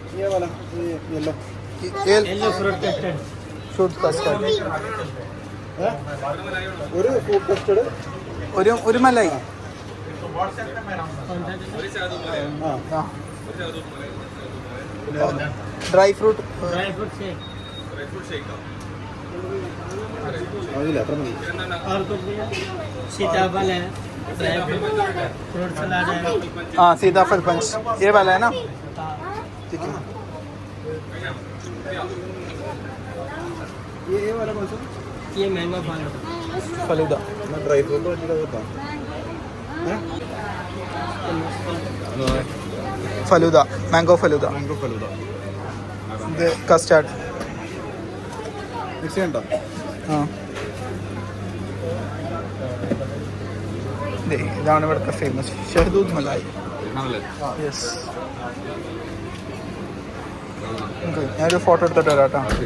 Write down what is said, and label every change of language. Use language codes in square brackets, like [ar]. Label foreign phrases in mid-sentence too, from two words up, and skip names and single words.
[en] fruit custard, [ml] ഒരു മലായി. [en] dry fruit [hi] सीताफल है, [en] fruit salad [hi] है. सीताफल पंच ये वाला है ना? ठीक है. ये वाला कौन सा? ये मैंगो फलूदा. [en] dry fruit [hi] फलूदा, मैंगो फलूदा. [ml] ഇത് കസ്റ്റാർഡ് മിക്സ് ചെയ്യണ്ടോ? ഇതാണ് ഇവിടുത്തെ ഫേമസ് ഷഹദൂദ് മലായി. യെസ്, ഞാനൊരു ഫോട്ടോ എടുത്തിട്ട് വരാം കേട്ടോ.